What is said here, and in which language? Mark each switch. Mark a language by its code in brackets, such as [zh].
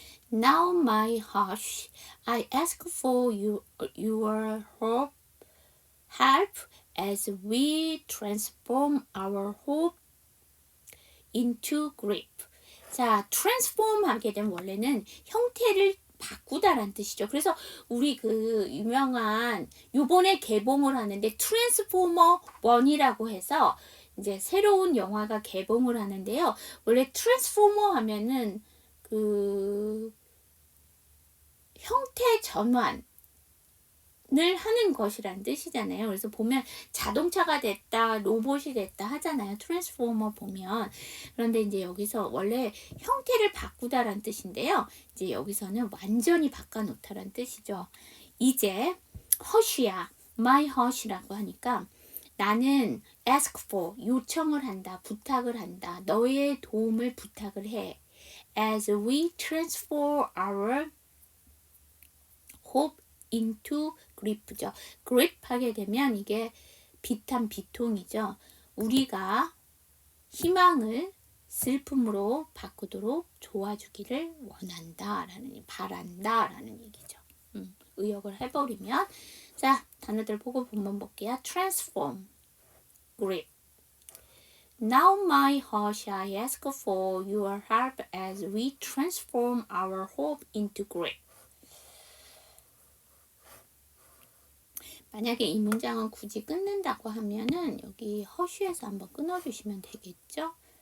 [en] Now, my Hush, I ask for your help as we transform our hope into grief. [ko] 자, transform 하게 되면 원래는 형태를 바꾸다라는 뜻이죠. 그래서 우리 그 유명한 요번에 개봉을 하는데 트랜스포머 1이라고 해서 이제 새로운 영화가 개봉을 하는데요. 원래 트랜스포머 하면은 그 형태 전환을 하는 것이라는 뜻이잖아요. 그래서 보면 자동차가 됐다, 로봇이 됐다 하잖아요. 트랜스포머 보면. 그런데 이제 여기서 원래 형태를 바꾸다라는 뜻인데요. 이제 여기서는 완전히 바꿔놓다라는 뜻이죠. 이제 허쉬야, my 허쉬라고 하니까 나는 ask for, 요청을 한다, 부탁을 한다. 너의 도움을 부탁을 해. [en] As we transfer our hope into grief죠. [ko] grief 하게 되면 이게 비탄 비통이죠. 우리가 희망을 슬픔으로 바꾸도록 도와주기를 원한다 라는, 바란다 라는 얘기죠. 의역을 해버리면, 자, 단어들 보고 본문 볼게요. [en] transform, grief. Now my heart I ask for your help as we transform our hope into grief. [ko] 만약에 이 문장은 굳이 끊는다고 하면은 여기 허쉬에서 한번 끊어주시면 되겠죠?